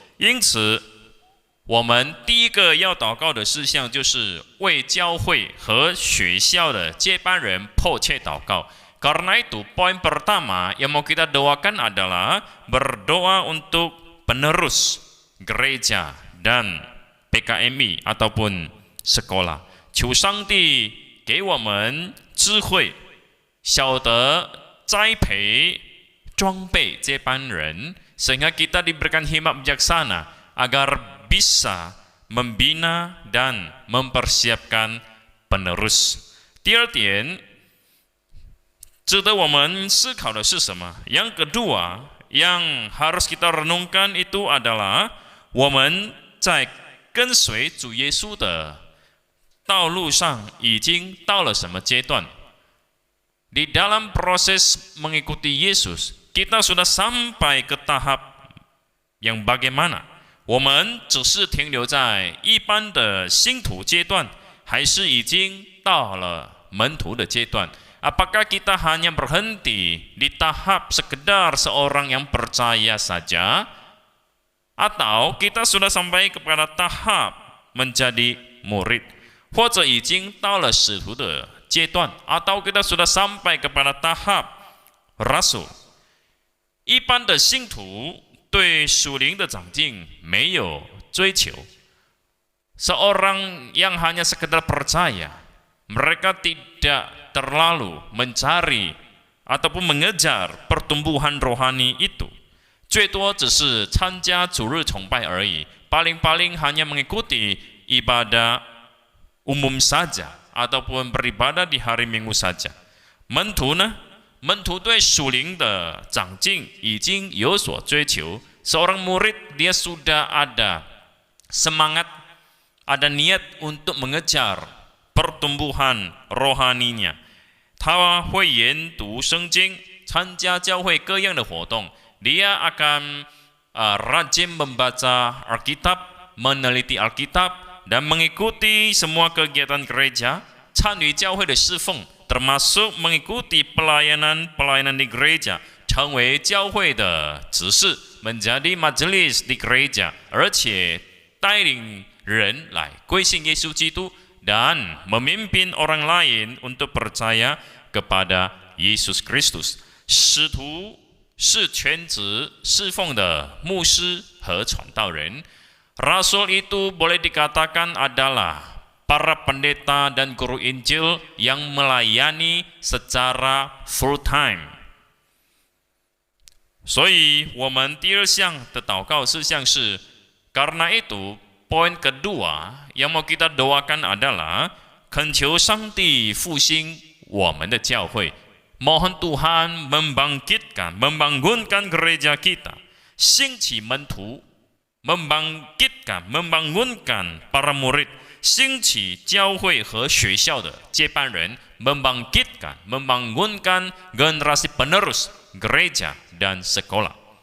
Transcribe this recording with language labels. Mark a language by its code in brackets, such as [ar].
[zh] 因此，我们第一个要祷告的事项就是为教会和学校的接班人迫切祷告。 [id] Karena itu, poin pertama yang mau kita doakan adalah berdoa untuk penerus gereja dan PKMI ataupun sekolah。 [zh] 求上帝给我们智慧，晓得栽培、装备接班人， [id] sehingga kita diberikan hikmat bijaksana agar bisa membina dan mempersiapkan penerus。 [zh] 第二点， 值得我们思考的是什么？ [id] Yang kedua yang harus kita renungkan itu adalah [zh] 我们在跟随主耶稣的道路上已经到了什么阶段？ [id] Di dalam proses mengikuti Yesus, kita sudah sampai ke tahap yang bagaimana？ [zh] 我们只是停留在一般的信徒阶段，还是已经到了门徒的阶段？ [id] Apakah kita hanya berhenti di tahap sekedar seorang yang percaya saja, atau kita sudah sampai kepada tahap menjadi murid， [zh] 或者已经到了使徒的阶段， [id] atau kita sudah sampai kepada tahap rasul。 [zh] 一般的信徒对属灵的长进没有追求。 [id] Seorang yang hanya sekedar percaya, mereka tidak terlalu mencari ataupun mengejar pertumbuhan rohani itu. [zh] 最多只是参加主日崇拜而已， [id] paling-paling hanya mengikuti ibadah umum saja ataupun beribadah di hari Minggu saja. [zh] 门徒呢？门徒对属灵的长进已经有所追求。 [id] Seorang murid dia sudah ada semangat, ada niat untuk mengejar pertumbuhan rohaninya. [zh] 他会研读圣经，参加教会各样的活动。 [id] Dia akan rajin membaca Alkitab, meneliti Alkitab, dan mengikuti semua kegiatan gereja, [zh] 参与教会的侍奉， [id] termasuk mengikuti pelayanan di gereja, [zh] 成为教会的执事， [id] menjadi majelis di gereja， [zh] 而且带领人来归信耶稣基督 [id] dan memimpin orang lain untuk percaya kepada Yesus Kristus。 [zh] 使徒是全职侍奉的牧师和传道人。 [id] Rasul itu boleh dikatakan adalah para pendeta dan guru Injil yang melayani secara full time。 [zh] 所以我们第二项的祷告事项是 [id] karena itu poin kedua yang mau kita doakan adalah [zh] 恳求上帝复兴我们的教会。 [id] Mohon Tuhan membangunkan gereja kita, [zh] 兴起门徒， [id] membangunkan para murid， [zh] 兴起教会和学校的接班人， [id] membangunkan generasi penerus gereja dan sekolah。